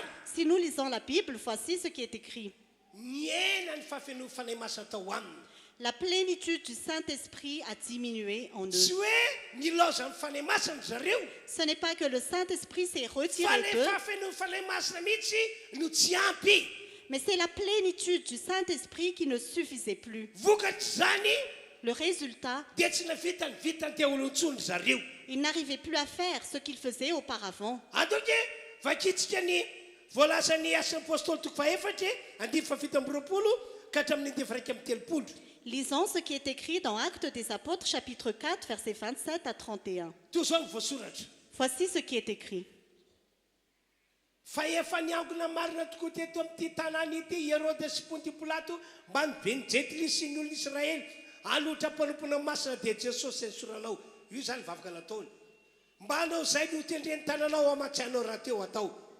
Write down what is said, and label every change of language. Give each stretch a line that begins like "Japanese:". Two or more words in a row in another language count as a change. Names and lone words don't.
French: Si nous lisons la Bible, voici ce qui est écrit.
Malagasy: Niena ny fahafenoa fanahy masina tao aminy.
French: La plénitude du Saint-Esprit a diminué en
Malagasy: Tsy
French: eux.
Malagasy: hoe nilaza ny fanahy masina ry zareo.
French: Ce n'est pas que le Saint-Esprit s'est
Malagasy: Fa
French: retiré le d'eux,
Malagasy: fahafenoa fanahy masina mihitsy no tsy ampy.
French: mais c'est la plénitude du Saint-Esprit qui ne suffisait plus.
Malagasy: Vokatry zany
French: Le résultat,
Malagasy: dia tsy navitany vitany teo olontsony zareo.
French: ils n'arrivaient plus à faire ce qu'ils faisaient auparavant.
Malagasy: Adoke vakitsika ny voalazan'ny asan'ny apôstôly toko faefatra andimy fafito amby roapolo ka hatramin'ny andefy raiky amby telopolo.
French: Lisons ce qui est écrit dans Actes des Apôtres, chapitre 4, versets 27 à 31.
Malagasy: Toy zao ny voasoratra.
French: Voici ce qui est écrit.
Malagasy: Fa efa niangona marina tokoa teto amin'ity tanàna ity Hérode sy Ponty Pilato mba nibe ny jetily sy ny olona Israely haloatra mpanompoana masina dia Jesosy ny soranao. Io zany vavaka nataony. Mba hanao zay no tendreny tananao amatsianao raha teo atao.